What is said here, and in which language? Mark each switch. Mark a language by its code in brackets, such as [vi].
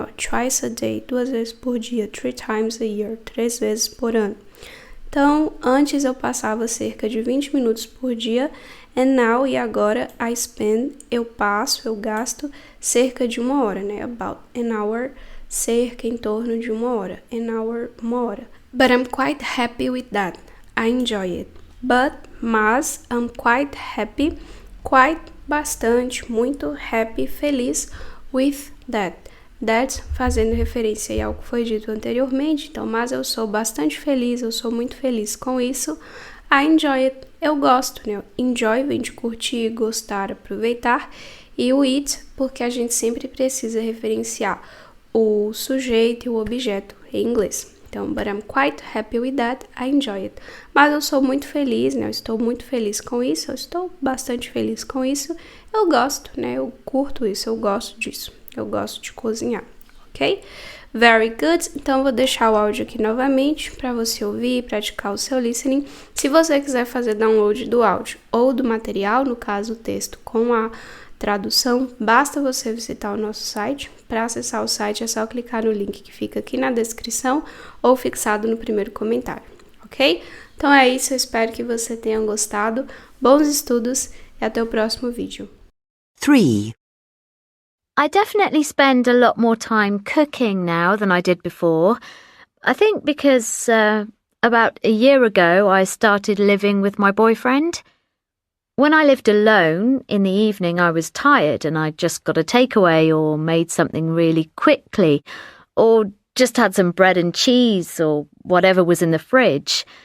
[pt] Ó, [en] twice a day, [pt] 2 vezes por dia, [en] 3 times a year, [pt] 3 vezes por ano. Então, antes eu passava cerca de 20 minutos por dia, [en] and now, [pt] e agora, [en] I spend, [pt] eu passo, eu gasto cerca de 1 hora, né? About an hour, cerca, em torno de 1 hora. An hour, 1 hora. [en] But I'm quite happy with that. I enjoy it. Mas, I'm quite happy, quite, bastante, muito, happy, feliz, with that. [pt] That, fazendo referência a algo que foi dito anteriormente, então, mas eu sou bastante feliz, eu sou muito feliz com isso. [en] I enjoy it, [pt] eu gosto, né? Enjoy vem de curtir, gostar, aproveitar. E o it, porque a gente sempre precisa referenciar o sujeito e o objeto em inglês. [en] Então, but I'm quite happy with that, I enjoy it. [pt] Mas eu sou muito feliz, né? Eu estou muito feliz com isso, eu estou bastante feliz com isso. Eu gosto, né? Eu curto isso, eu gosto disso. Eu gosto de cozinhar, ok? [en] Very good. [pt] Então, vou deixar o áudio aqui novamente para você ouvir e praticar o seu listening. Se você quiser fazer download do áudio ou do material, no caso o texto com a tradução, basta você visitar o nosso site. Para acessar o site é só clicar no link que fica aqui na descrição ou fixado no primeiro comentário, ok? Então é isso, eu espero que você tenha gostado. Bons estudos e até o próximo vídeo. 3. [en] I definitely spend a lot more time cooking now than I did before. I think because about a year ago I started living with my boyfriend. When I lived alone, in the evening I was tired and I just got a takeaway or made something really quickly or just had some bread and cheese or whatever was in the fridge.